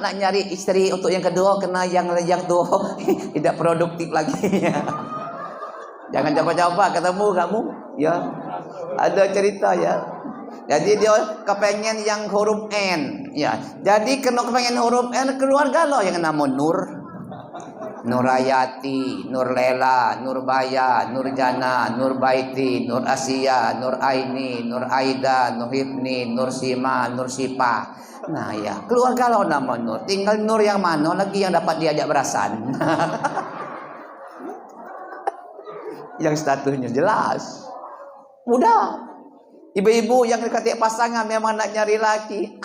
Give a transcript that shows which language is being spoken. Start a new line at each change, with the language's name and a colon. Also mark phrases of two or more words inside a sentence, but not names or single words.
Malay: Nak nyari istri untuk yang kedua, kena yang tua tidak produktif lagi.
Indonesian: Jangan coba-coba ketemu kamu, ya. Ada cerita ya. Jadi dia kepengen yang huruf N, ya. Jadi kena kepengen huruf N, keluarga lo yang nama Nur. Nurayati, Nur Lela, Nur Baya, Nur Jana, Nur Baiti, Nur Asia, Nur Aini, Nur Aida, Nur Hipni, Nur Sima, Nur Sipa. Nah ya, keluarga lo nama Nur. Tinggal Nur yang mana lagi yang dapat diajak berasan. Yang statusnya jelas. Mudah.
Malay: Ibu-ibu yang dekati pasangan memang nak nyari laki.